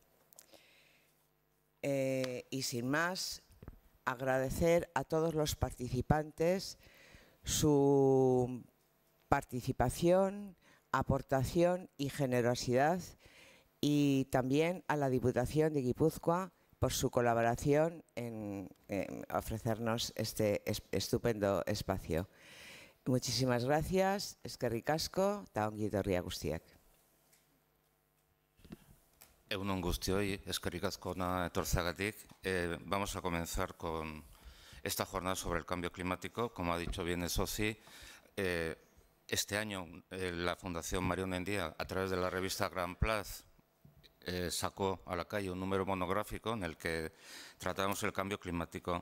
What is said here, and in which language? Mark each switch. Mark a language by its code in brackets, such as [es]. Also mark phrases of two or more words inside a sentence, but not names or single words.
[es] Y sin más, agradecer a todos los participantes su participación, aportación y generosidad, y también a la Diputación de Guipúzcoa por su colaboración en ofrecernos este estupendo espacio. Muchísimas gracias, [eu] eskerrik asko, eta ongi etorria guztiak. Egunon guztioi, eskerrik asko etortzeagatik. [es] Vamos a comenzar con esta jornada sobre el cambio climático. Como ha dicho bien Soci, este año la Fundación Mario Nendia, a través de la revista Gran Place, sacó a la calle un número monográfico en el que tratamos el cambio climático.